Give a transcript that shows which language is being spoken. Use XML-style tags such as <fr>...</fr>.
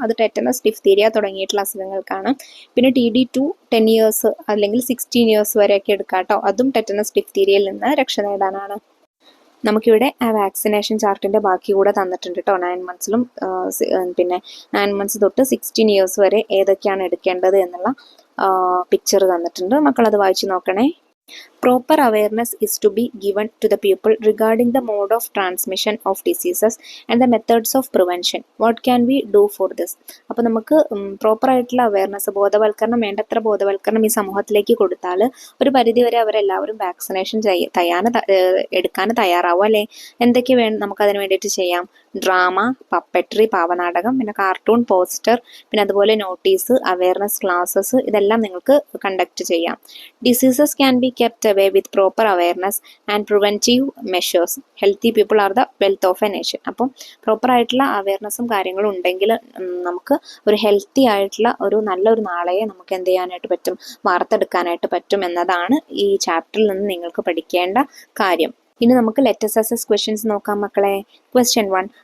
<ml>അത് tetanus diphtheria തുടങ്ങിയിട്ടുള്ള അസുഖങ്ങൾക്കാണ്. പിന്നെ TD2 10 ഇയേഴ്സ് അല്ലെങ്കിൽ 16 ഇയേഴ്സ് വരെയൊക്കെ എടുക്കാം കേട്ടോ. അതും ടെറ്റനസ് ഡിഫ്തീരിയയിൽ നിന്ന് രക്ഷ നേടാനാണ്. നമുക്കിവിടെ ആ വാക്സിനേഷൻ ചാർട്ടിൻ്റെ ബാക്കി കൂടെ തന്നിട്ടുണ്ട് കേട്ടോ. 9 മന്ത്സിലും പിന്നെ 9 മന്ത്സ് തൊട്ട് 16 ഇയേഴ്സ് വരെ ഏതൊക്കെയാണ് എടുക്കേണ്ടത് എന്നുള്ള പിക്ചർ തന്നിട്ടുണ്ട്. മക്കളത് വായിച്ചു നോക്കണേ.</ml> <en>Proper awareness is to be given to the people regarding the mode of transmission of diseases and the methods of prevention. What can we do for this?</en> <ml>അപ്പോൾ നമുക്ക് പ്രോപ്പർ ആയിട്ടുള്ള അവയർനെസ്, ബോധവൽക്കരണം, വേണ്ടത്ര ബോധവൽക്കരണം ഈ സമൂഹത്തിലേക്ക് കൊടുത്താൽ ഒരു പരിധിവരെ അവരെല്ലാവരും വാക്സിനേഷൻ എടുക്കാൻ തയ്യാറാവും അല്ലേ? എന്തൊക്കെ നമുക്കതിന് വേണ്ടിയിട്ട് ചെയ്യാം? ഡ്രാമ, പപ്പട്രി, പാവനാടകം, പിന്നെ കാർട്ടൂൺ, പോസ്റ്റർ, പിന്നെ അതുപോലെ നോട്ടീസ്, അവയർനെസ് ക്ലാസ്സസ്, ഇതെല്ലാം നിങ്ങൾക്ക് കണ്ടക്ട് ചെയ്യാം.</ml> <en>Diseases can be kept away with proper awareness and preventive measures. Healthy people are the wealth of a nation.</en> <ml>അപ്പം പ്രോപ്പർ ആയിട്ടുള്ള അവയർനെസ്സും കാര്യങ്ങളും ഉണ്ടെങ്കിൽ നമുക്ക് ഒരു ഹെൽത്തി ആയിട്ടുള്ള നല്ലൊരു നാളെയെ നമുക്ക് എന്ത് ചെയ്യാനായിട്ട് പറ്റും? വാർത്തെടുക്കാനായിട്ട് പറ്റും എന്നതാണ് ഈ ചാപ്റ്ററിൽ നിന്ന് നിങ്ങൾക്ക് പഠിക്കേണ്ട കാര്യം. ഇനി നമുക്ക് ലെറ്റസ് അസസ് ക്വസ്റ്റ്യൻസ് നോക്കാം മക്കളെ. ക്വസ്റ്റ്യൻ 1.</ml>